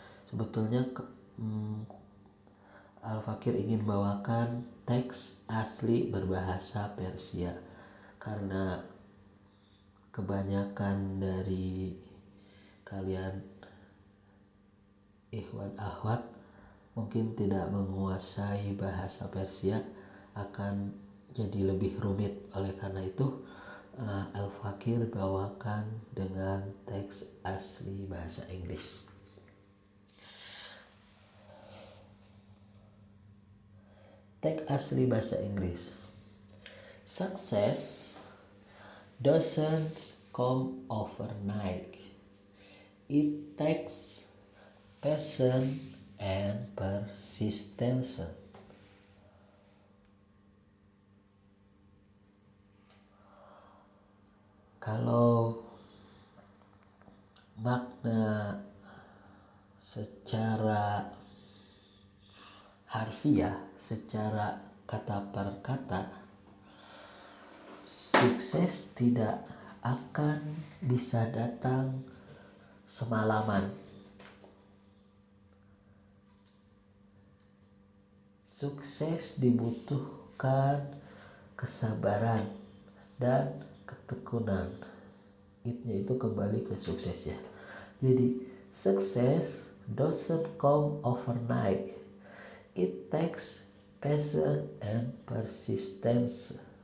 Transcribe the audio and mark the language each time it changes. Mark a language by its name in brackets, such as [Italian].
[Indonesian] Sebetulnya Al-Fakir ingin bawakan teks asli berbahasa Persia karena kebanyakan dari kalian ikhwan akhwat mungkin tidak menguasai bahasa Persia, akan jadi lebih rumit. Oleh karena itu Al-Fakir bawakan dengan teks asli bahasa Inggris. Teks asli bahasa Inggris. [English] Success doesn't come overnight. It takes patience and persistence. [Indonesian] Kalau makna secara harfiah, secara kata per kata, sukses tidak akan bisa datang semalaman. Sukses dibutuhkan kesabaran dan ketekunan. It-nya itu kembali ke sukses ya. Jadi [English] success doesn't come overnight. It takes patience and persistence.